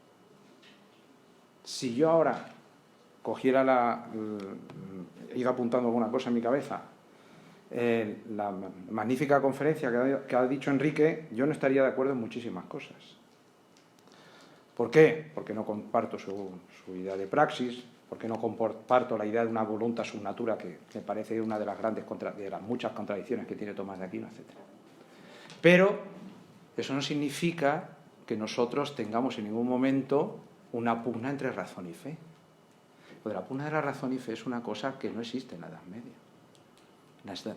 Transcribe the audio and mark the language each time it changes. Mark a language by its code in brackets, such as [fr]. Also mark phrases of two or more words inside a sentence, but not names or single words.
[es] si yo ahora cogiera he ido apuntando alguna cosa en mi cabeza, la magnífica conferencia que ha dicho Enrique, yo no estaría de acuerdo en muchísimas cosas. ¿Por qué? Porque no comparto su idea de praxis, porque no comparto la idea de una [la] voluntas sub natura, [es] que me parece una de las muchas contradicciones que tiene Tomás de Aquino, etc. Pero eso no significa que nosotros tengamos en ningún momento una pugna entre razón y fe. Pues la pugna de la razón y fe es una cosa que no existe en la Edad Media.